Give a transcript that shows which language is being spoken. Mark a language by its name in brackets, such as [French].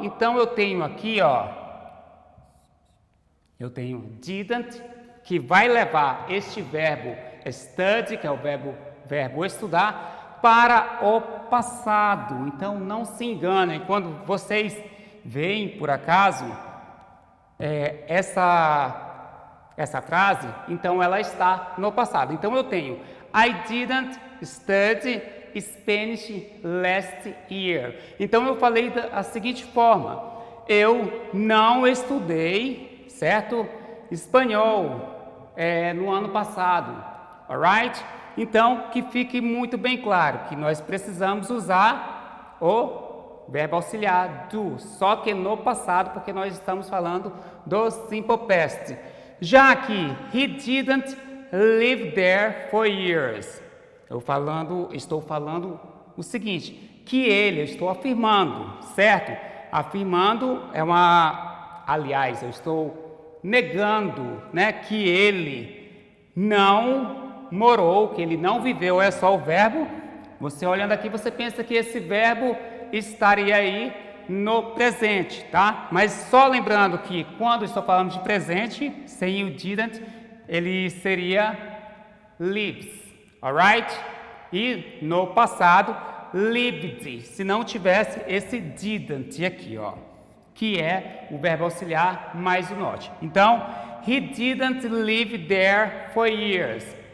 [Portuguese] Então eu tenho aqui, eu tenho didn't, que vai levar este verbo study, que é o verbo estudar, para o passado. Então não se enganem, quando vocês veem por acaso essa frase, então ela está no passado. Então eu tenho [English] I didn't study Spanish last year. [Portuguese] Então eu falei da seguinte forma: eu não estudei, certo? Espanhol no ano passado, alright? Então que fique muito bem claro que nós precisamos usar o verbo auxiliar do, só que no passado, porque nós estamos falando do simple past. Já que [English] he didn't live there for years. [Portuguese] Estou falando o seguinte, que eu estou afirmando, certo? Afirmando aliás, eu estou negando, né, que ele não morou, que ele não viveu, é só o verbo. Você olhando aqui, você pensa que esse verbo estaria aí no presente, tá? Mas só lembrando que quando estou falando de presente, sem o didn't, ele seria lives. Alright? E no passado, lived, se não tivesse esse didn't aqui, que é o verbo auxiliar mais o not. [English] Então, he didn't live there for years.